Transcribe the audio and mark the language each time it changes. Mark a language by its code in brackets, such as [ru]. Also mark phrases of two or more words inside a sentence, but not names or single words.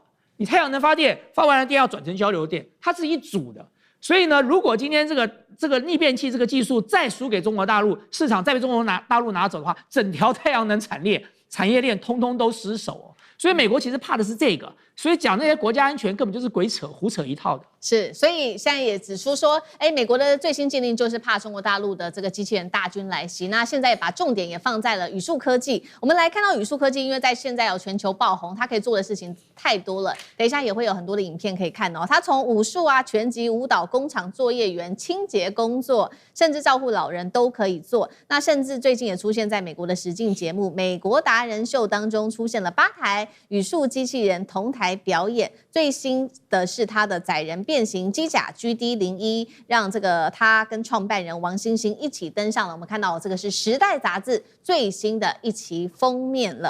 [zh] 你太陽能發電，發完了電要轉成交流電，它是一組的。所以呢，如果今天這個逆變器這個技術再輸給中國大陸，市場再被中國大陸拿走的話，整條太陽能產業鏈通通都失守哦。所以美國其實怕的是這個。所以講那些國家安全根本就是鬼扯胡扯一套的。是，所以現在也指出說，美國的最新禁令就是怕中國大陸的这個機器人大軍來襲。那現在把重點也放在了宇樹科技。我們來看到宇樹科技，因為在現在有全球爆紅，它可以做的事情太多了。等一下也會有很多的影片可以看哦。它從武術啊、拳擊、舞蹈、工廠作業員、清潔工作，甚至照顧老人都可以做。那甚至最近也出現在美國的實境節目《美國達人秀》當中，出現了8台宇樹機器人同台表演。最新的是它的載人變形機甲 GD01， 讓這個他跟創辦人王星星一起登上了我們看到這個是《時代》雜誌最新的一期封面了。